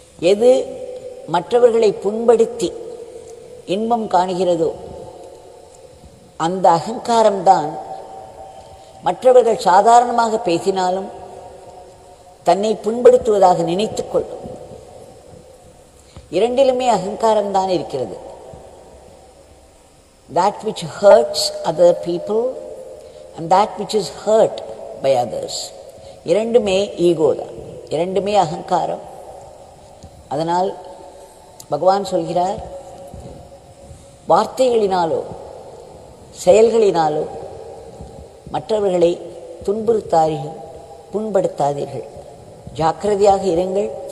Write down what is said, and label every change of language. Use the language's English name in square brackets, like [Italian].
[Tamil] எது மற்றவர்களை புண்படுத்தி இன்பம் காணுகிறதோ அந்த அகங்காரம்தான் மற்றவர்கள் சாதாரணமாக பேசினாலும் தன்னை புண்படுத்துவதாக நினைத்துக் கொள்ளும். இரண்டிலுமே அகங்காரம்தான் இருக்கிறது. [English] That which hurts other people and that which is hurt by others. [Tamil] இரண்டுமே ஈகோ தான், இரண்டுமே அகங்காரம். அதனால் பகவான் சொல்கிறார், வார்த்தைகளினாலோ செயல்களினாலோ மற்றவர்களை துன்புறுத்தாதீர்கள், புண்படுத்தாதீர்கள், ஜாக்கிரதையாக இருங்கள்.